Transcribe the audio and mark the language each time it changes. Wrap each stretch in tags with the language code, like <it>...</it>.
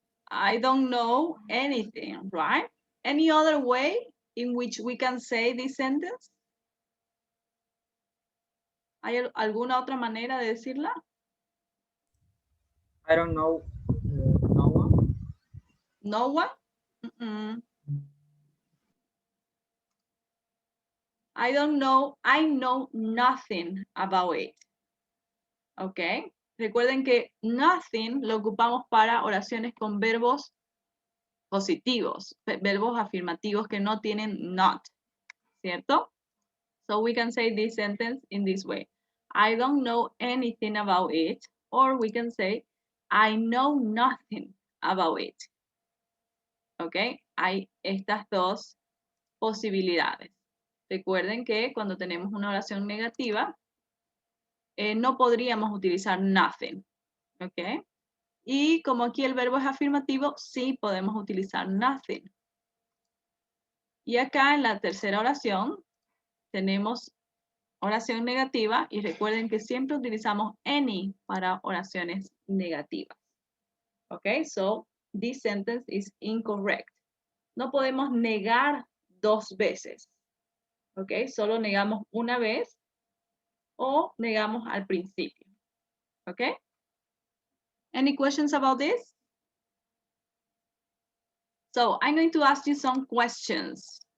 <en>I don't know anything, right? Any other way in which we can say this sentence?</en> <es>¿Hay alguna otra manera de decirla?</es> <en>I don't know no one. No one? Mm-mm. I don't know, I know nothing about it.</en> <es>¿Ok? Recuerden que nothing lo ocupamos para oraciones con verbos positivos, verbos afirmativos que no tienen not, ¿cierto?</es> <en>So we can say this sentence in this way. I don't know anything about it. Or we can say, I know nothing about it.</en> <es>¿Ok? Hay estas dos posibilidades. Recuerden que cuando tenemos una oración negativa, no podríamos utilizar nothing. ¿Ok? Y como aquí el verbo es afirmativo, sí podemos utilizar nothing. Y acá en la tercera oración tenemos oración negativa y recuerden que siempre utilizamos any para oraciones negativas. ¿Ok?</es> <en>So, this sentence is incorrect.</en> <es>No podemos negar dos veces. ¿Ok? Solo negamos una vez o negamos al principio. ¿Ok?</es> <en>Any questions about this? So, I'm going to ask you some questions.</en>